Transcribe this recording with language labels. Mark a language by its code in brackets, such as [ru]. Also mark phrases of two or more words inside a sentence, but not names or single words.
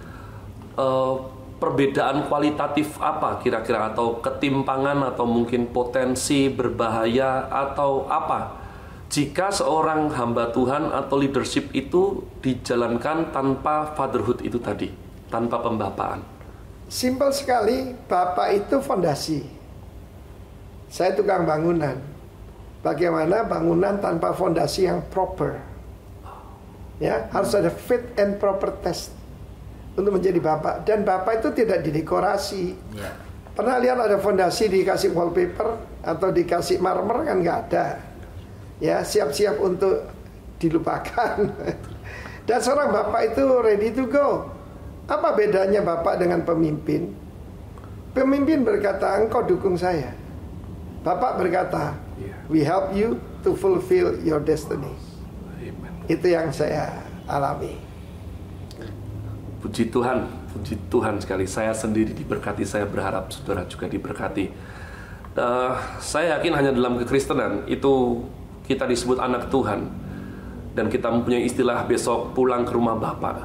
[id] Perbedaan kualitatif apa kira-kira, atau ketimpangan, atau mungkin potensi berbahaya, atau apa jika seorang hamba Tuhan atau leadership itu dijalankan tanpa fatherhood itu tadi, tanpa pembapaan? Simpel sekali, bapak itu fondasi. Saya tukang bangunan. Bagaimana bangunan tanpa fondasi yang proper? Ya, harus ada [en] fit and proper test [id] untuk menjadi bapak. Dan bapak itu tidak didekorasi. Ya. Pernah lihat ada fondasi dikasih wallpaper atau dikasih marmer? Kan nggak ada. Ya, siap-siap untuk dilupakan. Dan seorang bapak itu [en] ready to go. [id] Apa bedanya bapak dengan pemimpin? Pemimpin berkata, engkau dukung saya. Bapak berkata, [en] we help you to fulfill your destiny. [id] Amen. Itu yang saya alami. Puji Tuhan sekali. Saya sendiri diberkati, saya berharap saudara juga diberkati. Saya yakin hanya dalam kekristenan itu kita disebut anak Tuhan, dan kita mempunyai istilah besok pulang ke rumah Bapa.